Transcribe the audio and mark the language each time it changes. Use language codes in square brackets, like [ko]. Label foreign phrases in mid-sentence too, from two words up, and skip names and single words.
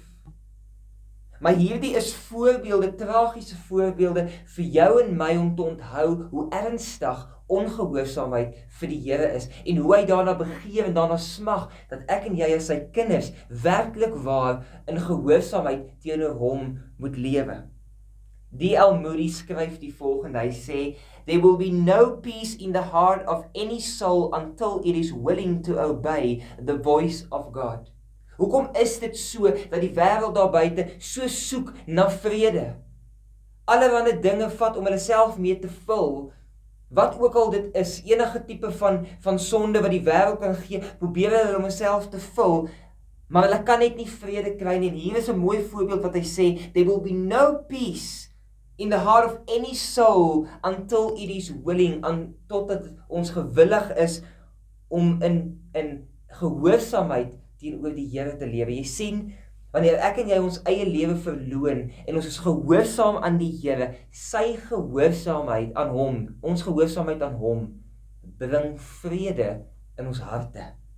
[af] Maar hierdie is voorbeelde, tragiese voorbeelde vir jou en my om te onthou hoe ernstig ongehoorsaamheid vir die Here is, en hoe hy daarna begeer en daarna smag, dat ek en jy as sy kinders werklik waar in gehoorsaamheid teenoor hom moet lewe. D.L. Moody skryf die volgende, hy sê, [en] "There will be no peace in the heart of any soul until it is willing to obey the voice of God." [af] Hoekom is dit so, dat die wêreld daar buite so soek na vrede? Allerhande dinge vat om hulle self mee te vul, wat ook al dit is, enige tipe van sonde wat die wêreld kan gee, probeer hulle om homself te vul, maar hulle kan net nie vrede kry nie. En hier is 'n mooi voorbeeld wat hy sê, [en] there will be no peace in the heart of any soul until it is willing, [af] totdat ons gewillig is om in gehoorsaamheid teenoor die Here te lewe. Jy sien, wanneer ek en jy ons eie lewe verloon en ons is gehoorsaam aan die Here, sy gehoorsaamheid aan hom, ons gehoorsaamheid aan hom, bring vrede in ons harte.